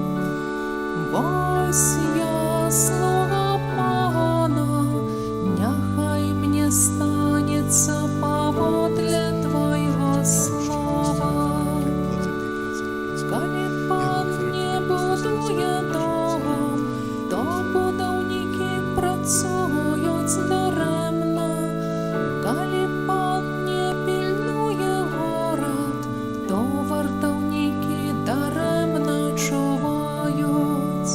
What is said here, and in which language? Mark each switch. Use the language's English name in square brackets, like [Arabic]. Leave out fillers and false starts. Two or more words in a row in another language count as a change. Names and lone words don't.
[Belarusian] Вось я слуга Пана, няхай мне станется поводле Твоего слова. [Ukrainian] Коли Пан не будує дом, то будовники працюють даремно. Коли Пан не пильнує город, то вартовники даремно чувають.